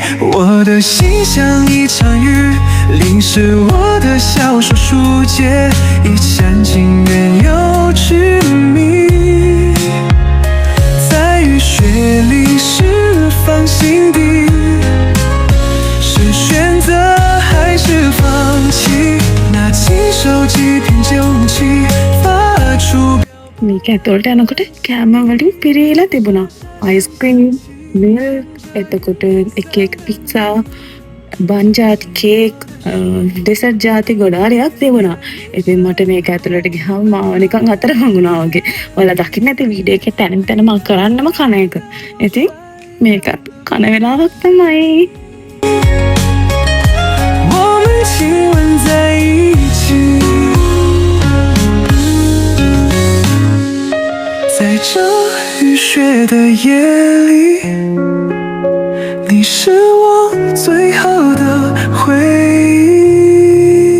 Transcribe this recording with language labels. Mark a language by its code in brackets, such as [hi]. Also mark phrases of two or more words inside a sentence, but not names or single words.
[zh] 我的心像一场雨，淋湿我的小手书结，一厢情愿又痴迷，在雨雪里释放心底，是选择还是放弃？拿起手机凭酒气发出。 [si] මේක ඇතුළට යනකොට කෑම වලින් පිරීලා තිබුණා. අයිස්ක්‍රීම්, මිල්ක්, එතකොට එක එක පිට්සා, බන් ජාති, කේක්, ඩෙසර්ට් ජාති ගොඩාරියක් තිබුණා. ඉතින් මට මේක ඇතුළට ගියාම මාව නිකන් අතර හංගුණා වගේ. ඔයාලා දකින්න ඇති වීඩියෝ එකේ තැනින් තැන මම කරන්නම කන එක. ඉතින් මේකත් කන වෙලාවක් තමයි. [zh] 我们亲吻在一起，在这雨雪的夜里，你是我最好的回忆。